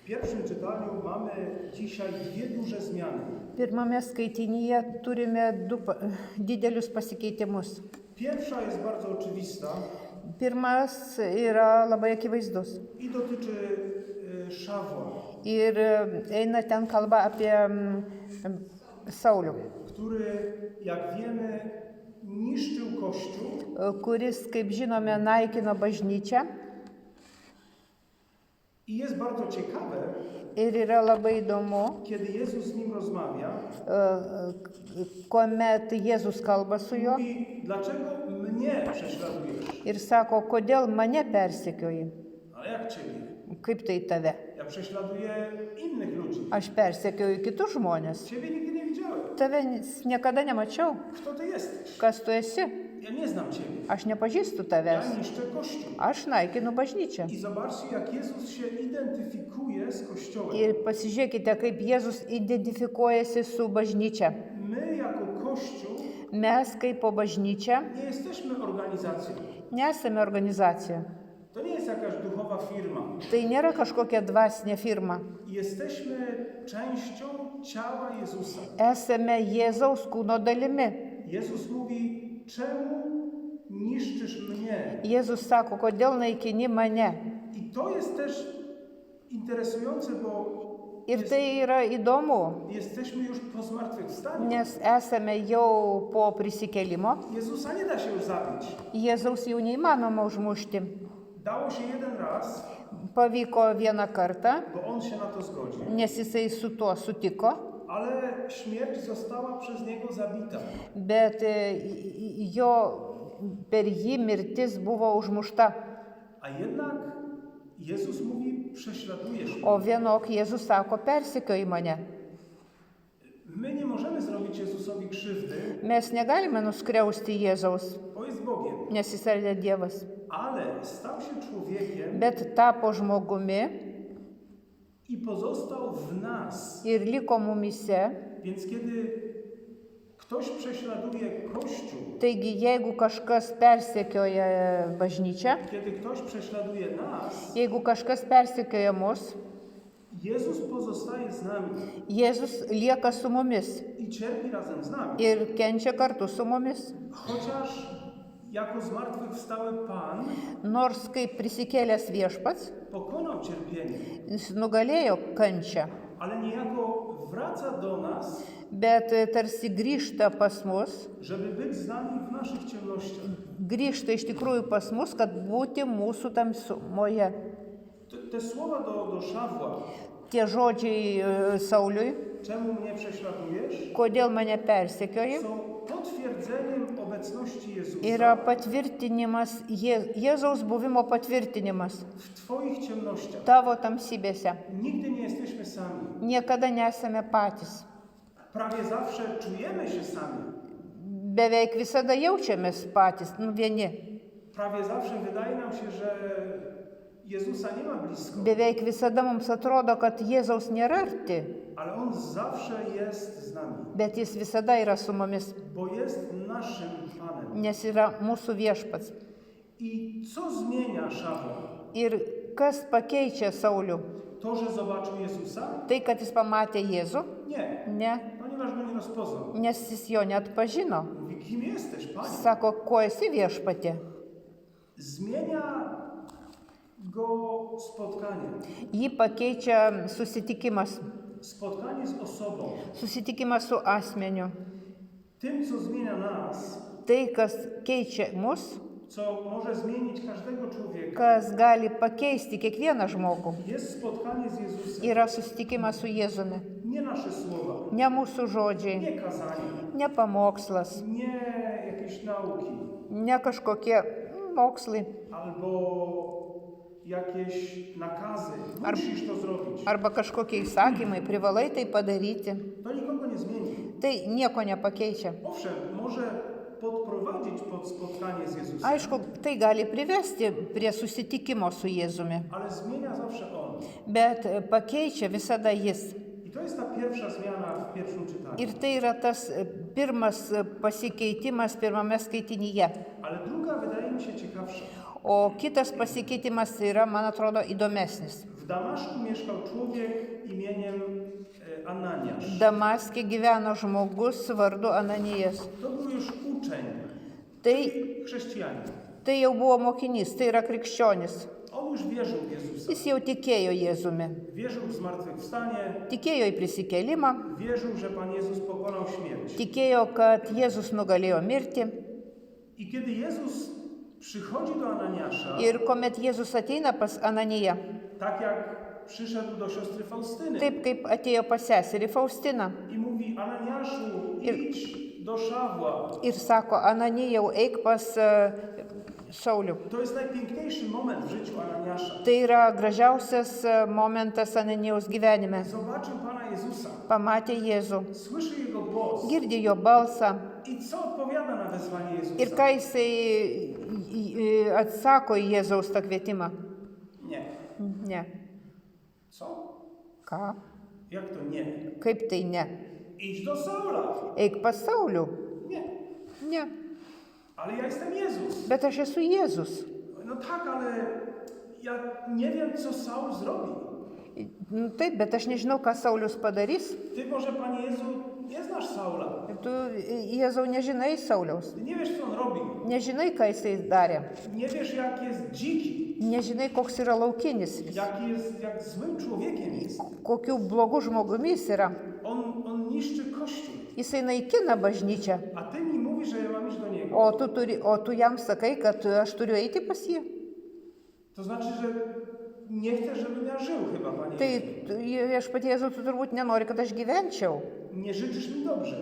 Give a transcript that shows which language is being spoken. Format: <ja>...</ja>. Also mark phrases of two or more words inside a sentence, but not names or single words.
<pl>pierwszym czytaniu mamy dzisiaj dwie duże zmiany.</pl> <lt>Pirmame skaitinyje turime du didelius pasikeitimus.</lt> <pl>Pierwsza jest bardzo oczywista</pl> <lt>Pirmas yra labai akivaizdus.</lt> <pl>i dotyczy Szawła,</pl> <lt>Ir eina ten kalba apie Saulių,</lt> <pl>który, jak wiemy, niszczył Kościół</pl> <lt>kuris, kaip žinome, naikino bažnyčią.</lt> <pl>i jest bardzo ciekawe,</pl> <lt>Ir yra labai įdomu,</lt> <pl>kiedy Jezus z nim rozmawia,</pl> <lt>kuomet Jėzus kalba su juo</lt> <pl>mówi, dlaczego mnie prześladujesz?</pl> <lt>ir sako, kodėl mane persekioji,</lt> <pl>Ale jak ciebie?</pl> <lt>kaip tai tave.</lt> <pl>Ja prześladuję innych ludzi.</pl> <lt>Aš persekioju kitus žmonės.</lt> <pl>Ciebie nigdy nie widziałem.</pl> <lt>Tave niekada nemačiau.</lt> <pl>Kto ty jesteś?</pl> <lt>Kas tu esi?</lt> <pl>Ja nie znam ciebie.</pl> <lt>Aš nepažįstu</lt> <pl>Ja</pl> <lt>tavęs.</lt> <pl>niszczę Kościół.</pl> <lt>Aš naikinu bažnyčią.</lt> <pl>I zobaczcie, jak Jezus się identyfikuje z Kościołem.</pl> <lt>Ir pasižiūrėkite, kaip Jėzus identifikuojasi su bažnyčia.</lt> <pl>My jako Kościół</pl> <lt>Mes kaip po bažnyčia</lt> <pl>nie jesteśmy organizacją.</pl> <lt>nesame organizacija.</lt> <pl>To nie jest jakaś duchowa firma.</pl> <lt>Tai nėra kažkokia dvasinė firma.</lt> <pl>Jesteśmy częścią ciała Jezusa.</pl> <lt>Esame Jėzaus kūno dalimi.</lt> <pl>Jezus mówi, czemu niszczysz mnie?</pl> <lt>Jėzus sako, kodėl naikini mane.</lt> <pl>I to jest też interesujące, bo</pl> <lt>Ir tai yra įdomu,</lt> <pl>jesteśmy już po zmartwychwstaniu.</pl> <lt>nes esame jau po prisikėlimo.</lt> <pl>Jezusa nie da się już zabić.</pl> <lt>Jėzaus jau neįmanoma užmušti.</lt> <pl>Dało się jeden raz,</pl> <lt>Pavyko vieną kartą,</lt> <pl>bo on się na to zgodził.</pl> <lt>nes jisai su tuo sutiko,</lt> <pl>Ale śmierć została przez niego zabita.</pl> <lt>bet jo per jį mirtis buvo užmušta.</lt> <pl>A jednak Jezus mówi, prześladujesz mnie.</pl> <lt>O vienok Jėzus sako, persekioji mane.</lt> <pl>My nie możemy zrobić Jezusowi krzywdy,</pl> <lt>Mes negalime nuskriausti Jėzaus,</lt> <pl>bo jest Bogiem.</pl> <lt>nes jis yra Dievas.</lt> <pl>Ale stał się człowiekiem</pl> <lt>Bet tapo žmogumi</lt> <pl>i pozostał w nas.</pl> <lt>ir liko mumise.</lt> <pl>Więc kiedy ktoś prześladuje Kościół,</pl> <lt>Taigi, jeigu kažkas persekioja bažnyčią,</lt> <pl>kiedy ktoś prześladuje nas,</pl> <lt>jeigu kažkas persekioja mus,</lt> <pl>Jezus pozostaje z nami</pl> <lt>Jėzus lieka su mumis</lt> <pl>i cierpi razem z nami.</pl> <lt>ir kenčia kartu su mumis.</lt> <pl>Chociaż jako zmartwychwstały Pan</pl> <lt>Nors kaip prisikėlęs viešpats,</lt> <pl>pokonał cierpienie,</pl> <lt>jis nugalėjo kančią,</lt> <pl>ale niejako wraca do nas,</pl> <lt>bet tarsi grįžta pas mus,</lt> <pl>żeby być z nami w naszych ciemnościach.</pl> <lt>grįžta iš tikrųjų pas mus, kad būti mūsų tamsumoje.</lt> <pl>Te słowa do Szawła,</pl> <lt>Tie žodžiai Sauliui,</lt> <pl>czemu mnie prześladujesz,</pl> <lt>kodėl mane persekioji,</lt> <pl>są potwierdzeniem obecności Jezusa</pl> <lt>yra patvirtinimas, Jėzaus buvimo patvirtinimas</lt> <pl>w Twoich ciemnościach.</pl> <lt>tavo tamsybėse.</lt> <pl>Nigdy nie jesteśmy sami.</pl> <lt>Niekada nesame patys.</lt> <pl>Prawie zawsze czujemy się sami.</pl> <lt>Beveik visada jaučiamės patys, vieni.</lt> <pl>Prawie zawsze wydaje nam się, że Jezusa nie ma blisko,</pl> <lt>Beveik visada mums atrodo, kad Jėzaus nėra arti,</lt> <pl>ale On zawsze jest z nami,</pl> <lt>bet jis visada yra su mumis,</lt> <pl>bo jest naszym Panem.</pl> <lt>nes yra mūsų viešpats.</lt> <pl>I co zmienia Szawła?</pl> <lt>Ir kas pakeičia Saulių?</lt> <pl>To, że zobaczył Jezusa?</pl> <lt>Tai, kad jis pamatė Jėzų?</lt> <pl>Nie,</pl> <lt>Ne,</lt> <pl>ponieważ go nie rozpoznał.</pl> <lt>nes jis jo neatpažino.</lt> <pl>Mówi, kim jesteś, Panie?</pl> <lt>Sako, kuo esi viešpatė?</lt> <pl>Zmienia go spotkanie.</pl> <lt>Jį pakeičia susitikimas.</lt> <pl>Spotkanie z osobą.</pl> <lt>Susitikimas su asmeniu.</lt> <pl>Tym, co zmienia nas,</pl> <lt>Tai, kas keičia mus,</lt> <pl>co może zmienić każdego człowieka,</pl> <lt>kas gali pakeisti kiekvieną žmogų,</lt> <pl>jest spotkanie z Jezusem.</pl> <lt>yra susitikimas su Jėzumi.</lt> <pl>Nie nasze słowa,</pl> <lt>Ne mūsų žodžiai,</lt> <pl>nie kazanie,</pl> <lt>ne pamokslas,</lt> <pl>nie jakieś nauki,</pl> <lt>ne kažkokie mokslai</lt> <pl>albo jakieś nakazy. Musisz to zrobić.</pl> <lt>arba kažkokie įsakymai, privalai tai padaryti.</lt> <pl>To nikogo nie zmieni.</pl> <lt>Tai nieko nepakeičia.</lt> <pl>Owszem, może podprowadzić pod spotkanie z Jezusem,</pl> <lt>Aišku, tai gali privesti prie susitikimo su Jėzumi,</lt> <pl>ale zmienia zawsze On.</pl> <lt>bet pakeičia visada Jis.</lt> <pl>I to jest ta pierwsza zmiana w pierwszym czytaniu.</pl> <lt>Ir tai yra tas pirmas pasikeitimas pirmame skaitinyje.</lt> <pl>Ale druga wydaje mi się ciekawsza.</pl> <lt>O kitas pasikeitimas yra, man atrodo, įdomesnis.</lt> <pl>W W Damaszku mieszkał człowiek imieniem Ananiasz.</pl> <lt>Damaske gyveno žmogus vardu Ananijas.</lt> <pl>To był już uczeń,</pl> <lt>Tai,</lt> <pl>chrześcijanin.</pl> <lt>tai jau buvo mokinys, tai yra krikščionis.</lt> <pl>On już wierzył w Jezusa.</pl> <lt>Jis jau tikėjo Jėzumi.</lt> <pl>Wierzył w zmartwychwstanie,</pl> <lt>Tikėjo į prisikėlimą,</lt> <pl>wierzył, że Pan Jezus pokonał śmierć.</pl> <lt>tikėjo, kad Jėzus nugalėjo mirtį.</lt> <pl>I kiedy Jezus przychodzi do Ananiasza,</pl> <lt>Ir kuomet Jėzus ateina pas Ananiją,</lt> <pl>tak jak przyszedł do siostry Faustyny</pl> <lt>taip kaip atėjo pas seserį Faustiną</lt> <pl>i mówi: Ananiaszu, idź do Szawła.</pl> <lt>ir sako, Ananijau, eik pas Saulių.</lt> <pl>To jest najpiękniejszy moment w życiu Ananiasza.</pl> <lt>Tai yra gražiausias momentas Ananijaus gyvenime.</lt> <pl>Zobaczył Pana Jezusa,</pl> <lt>Pamatė Jėzų,</lt> <pl>słyszy Jego głos</pl> <lt>girdi jo balsą</lt> <pl>i co odpowiada na wezwanie</pl> <lt>ir</lt> <pl>Jezusa?</pl> <lt>ką jisai atsako į Jėzaus tą kvietimą.</lt> <pl>Nie.</pl> <lt>Ne.</lt> <pl>Co?</pl> <lt>Ką?</lt> <pl>Jak to nie?</pl> <lt>Kaip tai ne?</lt> <pl>Idź do Saula.</pl> <lt>Eik pas Saulių.</lt> <pl>Nie.</pl> <lt>Ne.</lt> <pl>Ale ja jestem Jezus.</pl> <lt>Bet aš esu Jėzus.</lt> <pl>No tak, ale ja nie wiem, co Saul zrobi.</pl> <lt>Nu, taip, bet aš nežinau, ką Saulius padarys.</lt> <pl>Ty może, Panie Jezu, nie znasz Saula.</pl> <lt>Tu, Jėzau, nežinai Sauliaus.</lt> <pl>Ty nie wiesz, co on robi.</pl> <lt>Nežinai, ką jisai darė.</lt> <pl>Nie wiesz, jak jest dziki.</pl> <lt>Nežinai, koks yra laukinis.</lt> <pl>Jak złym człowiekiem jest.</pl> <lt>Kokiu blogu žmogumi jis yra.</lt> <pl>On niszczy Kościół.</pl> <lt>Jisai naikina bažnyčią.</lt> <pl>A ty mi mówisz, że ja mam iść do niego.</pl> <lt>O tu jam sakai, kad aš turiu eiti pas jį.</lt> <pl>To znaczy, że nie chcesz, żebym ja żył chyba, Panie</pl> <lt>Tai</lt> <pl>Jezu.</pl> <lt>viešpatie Jėzau, tu turbūt nenori, kad aš gyvenčiau.</lt> <pl>Nie życzysz mi dobrze.</pl>